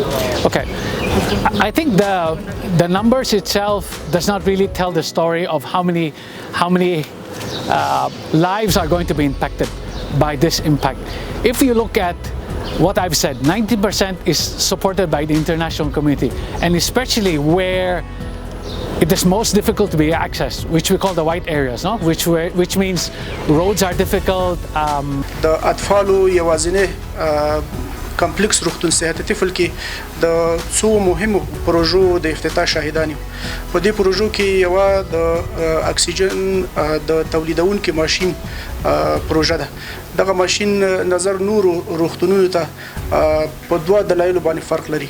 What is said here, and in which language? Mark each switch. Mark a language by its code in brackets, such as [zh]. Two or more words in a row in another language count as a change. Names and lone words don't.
[en] Okay, I think the numbers itself does not really tell the story of how many lives are going to be impacted by this impact. If you look at what I've said, 90% is supported by the international community, and especially where it is most difficult to be accessed, which we call the white areas, no? Which means roads are difficult. [ps] The أطفال يوازنه کمپلیکس روغتون صحت طفل کې د څو مهمو پروژو د افتتاح شاهدان یو. په دې پروژو کې یو د اکسیجن د تولیدونکو ماشين پروژه ده. دغه ماشين نظر نور روغتونونو ته په دوه دلایلو باندې فرق لري.